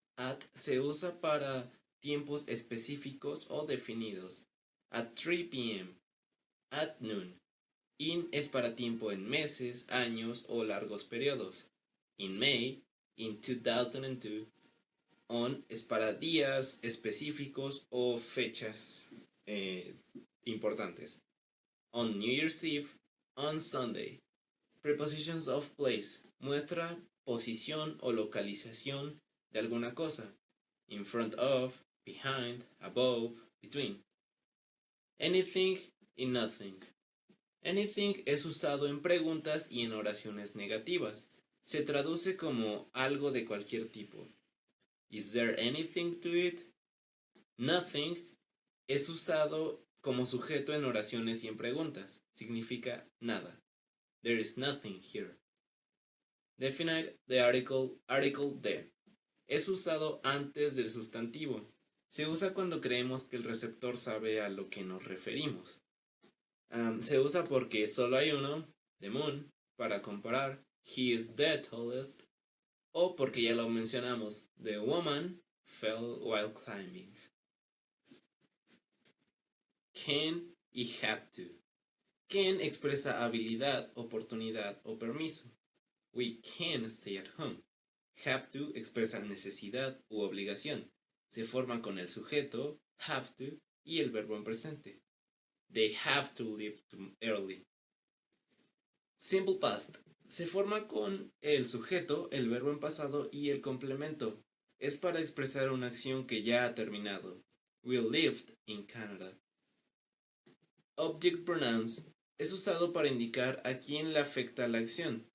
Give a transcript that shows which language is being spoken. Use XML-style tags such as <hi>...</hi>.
<es>At se usa para tiempos específicos o definidos.</es> <en>At 3 p.m. At noon.</en> <es>In es para tiempo en meses, años o largos periodos.</es> <en>In May, in 2002.</en> <es>On es para días específicos o fechas importantes.</es> <en>On New Year's Eve, on Sunday.</en> <es>Prepositions of place muestra posición o localización de alguna cosa.</es> <en>In front of, behind, above, between. Anything y nothing.</en> <es>Anything es usado en preguntas y en oraciones negativas. Se traduce como algo de cualquier tipo.</es> <en>Is there anything to it?</en> <es>Nothing es usado como sujeto en oraciones y en preguntas. Significa nada.</es> <en>There is nothing here. Definite the article the.</en> <es>Es usado antes del sustantivo. Se usa cuando creemos que el receptor sabe a lo que nos referimos. Se usa porque solo hay uno, the moon, para comparar.</es> <en>He is the tallest.</en> <es>O porque ya lo mencionamos,</es> <en>the woman fell while climbing. Can y have to.</en> <es>Can expresa habilidad, oportunidad o permiso.</es> <en>We can stay at home. Have to</en> <es>expresa necesidad u obligación. Se forma con el sujeto, have to, y el verbo en presente.</es> <en>They have to leave early. Simple past.</en> <es>Se forma con el sujeto, el verbo en pasado y el complemento. Es para expresar una acción que ya ha terminado.</es> <en>We lived in Canada. Object pronouns.</en> <es>Es usado para indicar a quién le afecta la acción.</es>